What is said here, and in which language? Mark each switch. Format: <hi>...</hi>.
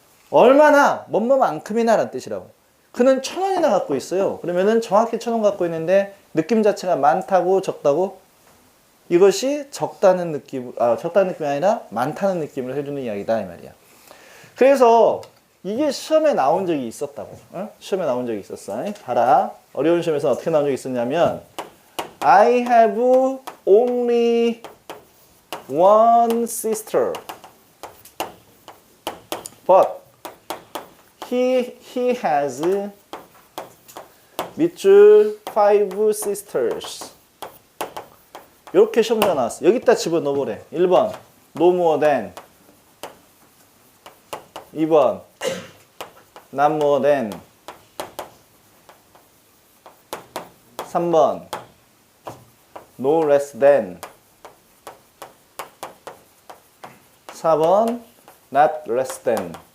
<ko>얼마나 뭐뭐만큼이나 라는 뜻이라고. 그는 1,000원이나 갖고 있어요. 그러면은 정확히 1,000원 갖고 있는데 느낌 자체가 많다고 적다고? 이것이 적다는 느낌이 아니라 많다는 느낌을 해주는 이야기다 이 말이야. 그래서 이게 시험에 나온 적이 있었다고. 어? 시험에 나온 적이 있었어. 봐라.</ko> <en>어려운 시험에서 어떻게 나온 적이 있었냐면 I have only one sister but he has 밑줄 5 sisters.</en> <ko>이렇게 시험지가 나왔어.</ko> <en>여기다 집어넣어보래. 1번 no more than, 2번 not more than, 3번 no less than, 4번 not less than.</en>